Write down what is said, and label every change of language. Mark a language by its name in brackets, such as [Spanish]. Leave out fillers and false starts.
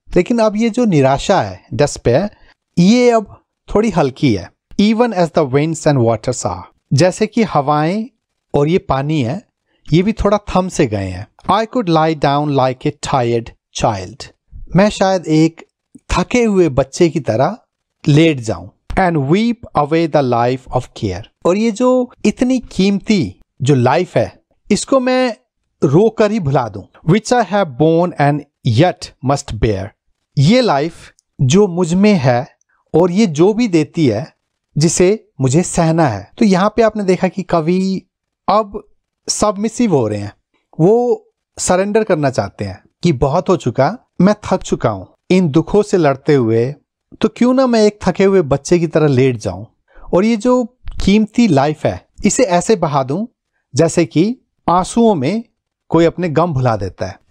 [Hindi] लेकिन अब ये जो निराशा है, despair, ये अब थोड़ी हल्की है। [English] Even as the winds and waters are. [Hindi] जैसे कि हवाएं और ये पानी है, ये भी थोड़ा थम से गए हैं। [English] I could lie down like a tired child. [Hindi] मैं शायद एक थके हुए बच्चे की तरह लेट जाऊं। [English] And weep away the life of care. [Hindi] और ये जो इतनी कीमती जो लाइफ है, इसको मैं रोकर ही भुला दूं। [English] Which I have borne and yet must bear. [Hindi] ये लाइफ जो मुझ में है और ये जो भी देती है, जिसे मुझे सहना है। तो यहां पे आपने देखा कि कवि अब सबमिसिव हो रहे हैं, वो सरेंडर करना चाहते हैं कि बहुत हो चुका, मैं थक चुका हूं इन दुखों से लड़ते हुए, तो क्यों ना मैं एक थके हुए बच्चे की तरह लेट जाऊं और ये जो कीमती लाइफ है इसे ऐसे बहा दूं जैसे कि आंसुओं में कोई अपने गम भुला देता है।